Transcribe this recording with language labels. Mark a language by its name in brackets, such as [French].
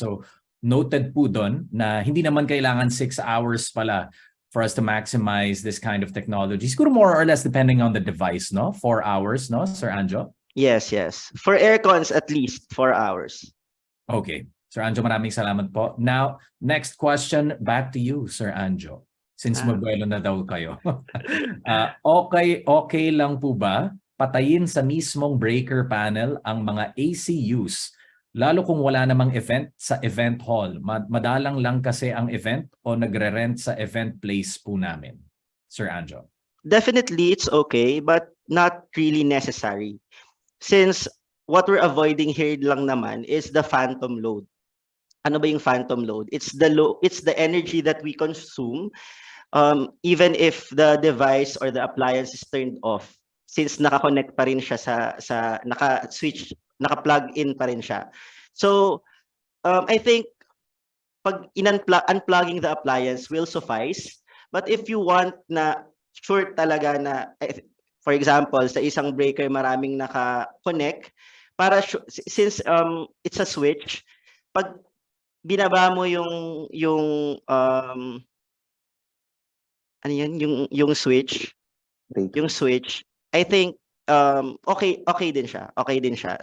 [English] So, noted [Filipino] po dun na hindi naman kailangan [English] 6 hours pala for us to maximize this kind of technology. Siguro more or less depending on the device, no? 4 hours, no, Sir Anjo? Yes, yes. For aircons, at least 4 hours. [Filipino] Okay. Sir Anjo, maraming salamat po. [English] Now, next question, back to you, Sir Anjo. [Filipino] Since mabuelo na daw kayo. Okay lang po ba patayin sa mismong breaker panel ang mga ACUs lalo kung wala namang event sa event hall? Madalang lang kasi ang event o nagre-rent sa event place po namin. Sir Anjo. [English] Definitely, it's okay, but not really necessary. Since what we're avoiding here lang naman is the phantom load. [Filipino] Ano ba yung [English] phantom load? It's the energy that we consume even if the device or the appliance is turned off. [Filipino] Since naka-connect pa rin siya sa naka-switch, naka-plug in pa rin siya. [English] So, I think pag unplugging the appliance will suffice. But if you want [Filipino] na sure talaga na, for example, sa isang breaker maraming naka-connect, [English] since it's a switch, [Filipino] pag binaba mo yung ano yun, yung switch, [English] I think okay [Filipino] din siya. Okay din siya.